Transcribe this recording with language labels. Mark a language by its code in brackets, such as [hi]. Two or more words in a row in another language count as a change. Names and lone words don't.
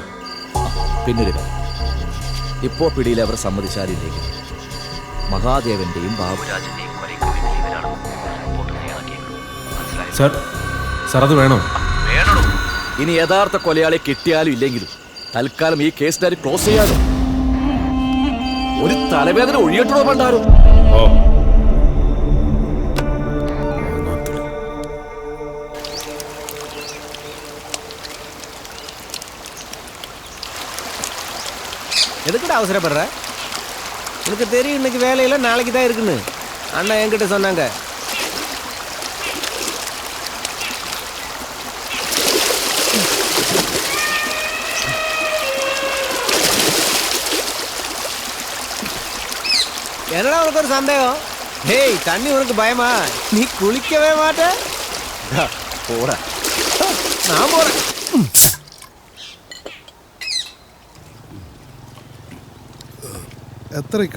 [ml] പിന്നൊരു കാര്യം, ഇപ്പോ പിടിയിൽ അവർ സമ്മതിച്ചാലില്ലെങ്കിൽ മഹാദേവന്റെയും ബാബുരാജിന്റെയും കൊലയ്ക്ക് പിന്നിൽ റിപ്പോർട്ട് തയ്യാറാക്കിയേക്കും. സാർ, സാർ അത് വേണോ? വേണോ? ഇനി യഥാർത്ഥ കൊലയാളെ കിട്ടിയാലും ഇല്ലെങ്കിലും തൽക്കാലം ഈ [en] case diary close [ml] ചെയ്യാലോ. ഒരു തലവേദന ഒഴിയട്ടോ പണ്ടാരോ. ഓ, [ta] எதுக்குடா அவசரப்படுற? எனக்கு தெரியும் இன்னைக்கு வேலையில நாளைக்கு தான் இருக்குன்னு. அண்ணா என்கிட்ட சொன்னாங்க. என்னடா உனக்கு ஒரு சந்தேகம்? டேய், தண்ணி உனக்கு பயமா? நீ குளிக்கவே மாட்ட? போடா. நான் போறேன். [ml] എത്രക്കാ?